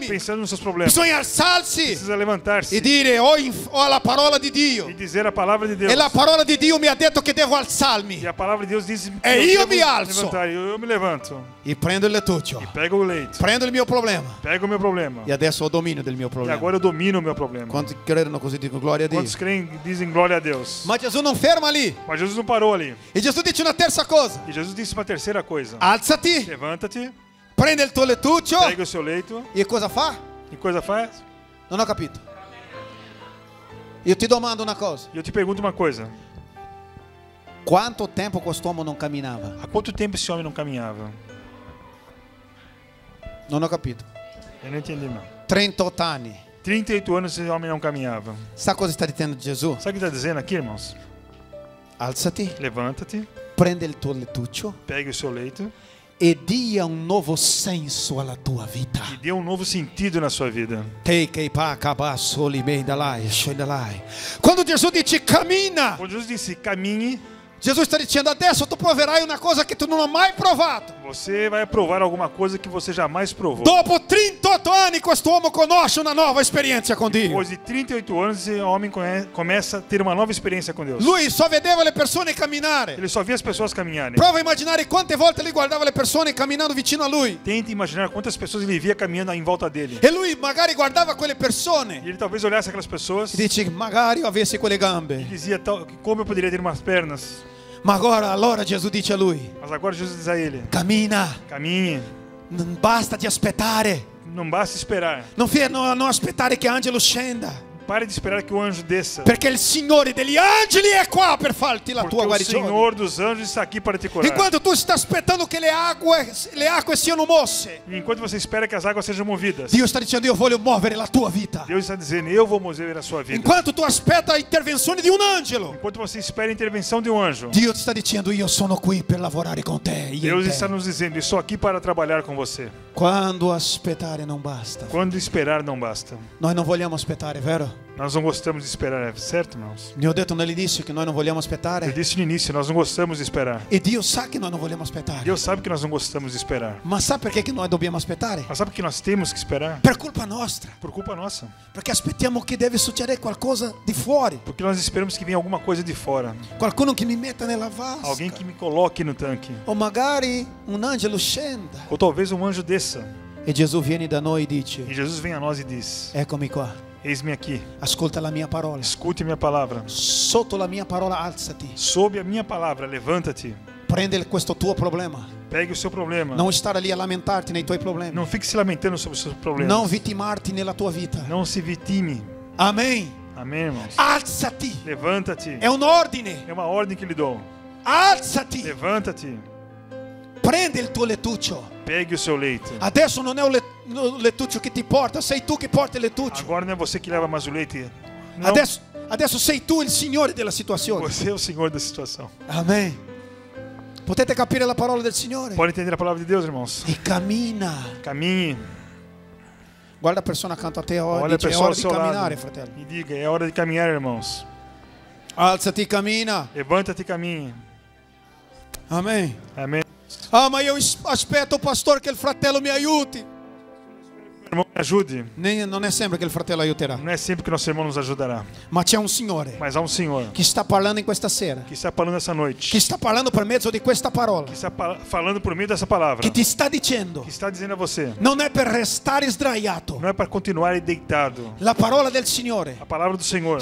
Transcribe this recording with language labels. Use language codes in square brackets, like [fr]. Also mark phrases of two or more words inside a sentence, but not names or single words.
[pt] pensando nos seus problemas. [it] Bisogna alzarsi [pt] Precisa levantar-se [it] e dire: ho la parola di Dio. [pt] e dizer a palavra de Deus. [it] E la parola di Dio mi ha detto che devo alzarmi. [pt] E a palavra de Deus diz que [it] E io devo mi alzo. [pt] levantar. Eu me levanto. [it] E prendo il lettuccio. [pt] Pego o leito. [it] Prendo il mio problema. [pt] Pego o meu problema. [it] E adesso ho dominio del mio [pt] E [it] problema. [pt] agora eu domino o meu problema. [it] Quanti credono così dicono gloria a Dio. [pt] Quantos creem dizem glória a Deus? [it] Ma Gesù non ferma lì. [pt] Mas Jesus não parou ali. [it] E Gesù dice una terza cosa: [pt] E Jesus disse uma terceira coisa. [it] alzati, [pt] Levanta-te, [it] prende il tuo lettuccio. [pt] pega o seu leito. [it] E cosa fa? [pt] Que coisa faz? [it] Non ho capito. Io ti domando una cosa: [pt] E eu te pergunto uma coisa. [it] quanto tempo quest'uomo non camminava? [pt] Há quanto tempo esse homem não caminhava? [it] Non ho capito. [pt] Eu não entendi, não. [it] 38 anni. [pt] 38 anos esse homem não caminhava. [it] Sa cosa sta dicendo Gesù? [pt] Sabe o que está dizendo aqui, irmãos? [it] Alzati, [pt] Levanta-te, [it] prende il tuo lettuccio [pt] pegue o seu leito [it] e dia un nuovo senso alla tua vita. [pt] e dê um novo sentido na sua vida. [it] Quando Gesù dice cammina, [pt] Quando Jesus disse caminhe, [it] Gesù sta dicendo: adesso tu proverai una cosa che tu non hai mai provato. [pt] você vai provar alguma coisa que você jamais provou. [it] Dopo 38 anni quest'uomo conosce una nuova esperienza con Dio. [pt] Depois de 38 anos, esse homem começa a ter uma nova experiência com Deus. [it] Lui só vedeva le persone camminare. [pt] Ele só via as pessoas caminharem. [it] Prova a immaginare quante volte lui guardava le persone camminando vicino a lui. [pt] Tente imaginar quantas pessoas ele via caminhando em volta dele. [it] E lui magari guardava quelle persone [pt] E ele talvez olhasse aquelas pessoas [it] e dice: magari io avessi quelle gambe. [pt] e dizia como eu poderia ter umas pernas. [it] Ma allora Gesù dice a lui: [pt] Mas agora Jesus diz a ele: [it] cammina, [pt] caminhe, [it] non basta di aspettare. [pt] não basta esperar. [it] Non aspettare che angelo scenda. [pt] Pare de esperar que o anjo desça. [it] Perché il Signore degli angeli è qua per farti la [pt] Porque [it] tua [pt] o [it] guarigione. [pt] Senhor dos anjos está aqui para te curar. [it] Enquanto tu stai aspettando che le acque siano mosse, [pt] E enquanto você espera que as águas sejam movidas, [it] Dio sta dicendo: io voglio muovere la tua vita. [pt] Deus está dizendo: eu vou mover a sua vida. [it] Enquanto tu aspetta l'intervenzione di un angelo, [pt] Enquanto você espera a intervenção de um anjo, [it] Dio ti sta dicendo: io sono qui per lavorare con te. io [pt] Deus [it] in te. [pt] está nos dizendo: estou aqui para trabalhar com você. [it] Quando aspettare non basta. [pt] Quando esperar não basta. [it] Noi non vogliamo aspettare, vero? [pt] Nós não gostamos de esperar, é certo, irmãos? [it] Ne ho detto nell'inizio che noi non vogliamo [pt] Eu [it] aspettare. [pt] disse no início, nós não gostamos de esperar. [it] E Dio sa che noi non vogliamo aspettare. [pt] Deus sabe que nós não gostamos de esperar. [it] Ma sa perché che noi dobbiamo aspettare? [pt] Mas sabe que nós temos que esperar? [it] Per colpa nostra. [pt] Por culpa nossa. [it] Perché aspettiamo che deve succedere qualcosa di fuori. [pt] Porque nós esperamos que venha alguma coisa de fora. [it] Qualcuno che mi metta nella vasca. [pt] Alguém que me coloque no tanque. [it] O magari un angelo scenda. [pt] Ou talvez um anjo desça. [it] E Gesù viene da noi e dice: [pt] E Jesus vem a nós e diz: [it] eccomi qua. [pt] Eis-me aqui. [it] Ascolta la mia parola. [pt] Escute minha palavra. [it] Sotto la mia parola alzati. [pt] Sob a minha palavra, levanta-te. [it] Prende questo tuo problema. [pt] Pegue o seu problema. [it] Non stare lì a lamentarti nei tuoi problemi. [pt] Não fique se lamentando sobre os seus problemas. [it] Non vitimarti nella tua vita. [pt] Não se vitime. [it] Amen. [pt] Amém, irmãos? [it] Alzati. [pt] Levanta-te. [it] È un ordine. [pt] É uma ordem que lhe dou. [it] Alzati. [pt] Levanta-te. [it] Prende il tuo lettuccio. [pt] Pegue o seu leito. [it] Adesso non è un lettuccio che ti porta, sei tu che porti il lettuccio. [pt] Agora não é você que leva mais o leite. Não. [it] Adesso sei tu il Signore della situazione. [pt] Você é o Senhor da situação. [it] Amen. Potete capire la parola del Signore? [pt] Pode entender a palavra de Deus, irmãos? [it] E cammina. [pt] Caminhe. [it] Guarda a persona accanto a te, [pt] Olha a [it] dice, è [pt] pessoa [it] ora [pt] ao [it] di [pt] seu [it] camminare, [pt] lado [it] fratello. [pt] e diga: é hora de caminhar, irmãos. [it] Alzati, cammina. [pt] Levanta-te e caminhe. [it] Amen. [pt] Amém. [it] Ah, ma io aspetto, pastor, che il fratello mi aiuti. [pt] Irmão, me ajude. [it] Non è sempre che il fratello aiuterà, [pt] Não é sempre que nosso irmão nos ajudará. [it] ma c'è un Signore [pt] Mas há um Senhor [it] che sta parlando in questa sera, [pt] que está falando essa noite. [it] che sta parlando per mezzo di questa parola, [pt] Que está falando por meio dessa palavra. [it] che ti sta dicendo, [pt] Que está dizendo a você: [it] non è per restare sdraiato. [pt] não é para continuar deitado. [it] La parola del Signore [pt] A palavra do Senhor